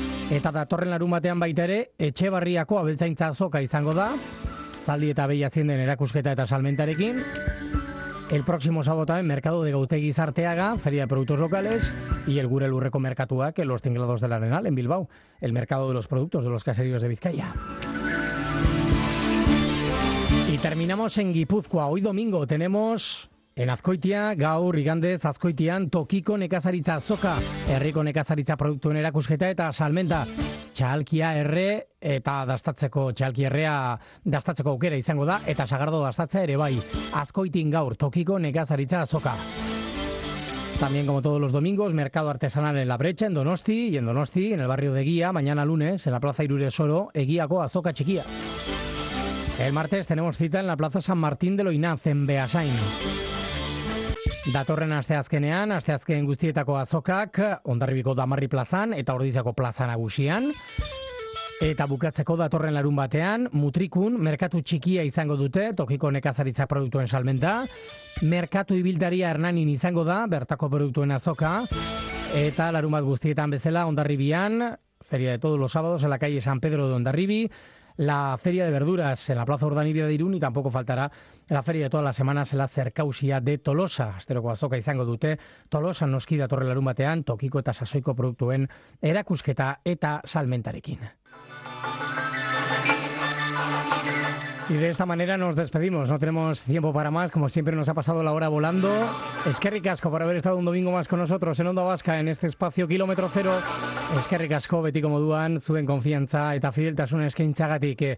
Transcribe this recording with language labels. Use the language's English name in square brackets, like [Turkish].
[Basque] Eta datorren larun batean baita ere, Etxebarriako abeltzaintza azoka izango da, zaldi eta behi aziendaren erakusketa eta salmentarekin. [Spanish] El próximo sábado también Mercado de Gautegi Zarteaga, Feria de Productos Locales, y el Gure Lurreko Merkatuak, que los Tinglados del Arenal, en Bilbao, el mercado de los productos de los caseríos de Vizcaya. terminamos en Gipuzkoa. Hoy domingo tenemos en Azkoitia, [Basque] gaur igandez Azkoitian, tokiko nekazaritza azoka, herriko nekazaritza produktuen erakusketa eta salmenta. Txalkia erre eta dastatzeko, txalki errea dastatzeko aukera izango da, eta sagardo dastatzea ere bai. Azkoitin gaur, tokiko nekazaritza azoka. [Spanish] También, como todos los domingos, mercado artesanal en La Brecha, en Donosti, y en Donosti, en el barrio de Eguía, mañana lunes, en la plaza Irurezoro, [Basque] Eguiako azoka txikia. [Spanish] El martes tenemos cita en la plaza San Martín de Loinaz, en Beasain. [Basque] Datorren asteazkenean, asteazken guztietako azokak, Hondarribiko Damarri plazan eta Ordiziako plaza nagusian. Eta bukatzeko datorren larun batean, Mutrikun, merkatu txikia izango dute, tokiko nekazaritza produktuen salmenta. Merkatu ibiltaria Hernanin izango da, bertako produktuen azoka. Eta larun bat guztietan bezala, Hondarribian, [Spanish] feria de todos los sábados en la calle San Pedro de Hondarribi. La Feria de Verduras en la Plaza Urdanibia de Irún y tampoco faltará la Feria de todas las semanas en la Zerkausia de Tolosa. [Basque] Asteroko azoka izango dute, Tolosa noski datorren larunbatean, tokiko eta sasoiko produktuen erakusketa eta salmentarekin. [Spanish] Y de esta manera nos despedimos, no tenemos tiempo para más, como siempre nos ha pasado la hora volando. [Basque] Eskerrik asko [Spanish] por haber estado un domingo más con nosotros en Onda Vasca, en este espacio Kilómetro Cero. [Basque] Eskerrik asko betiko moduan, zuen konfiantza eta fideltasun eskaintzagatik.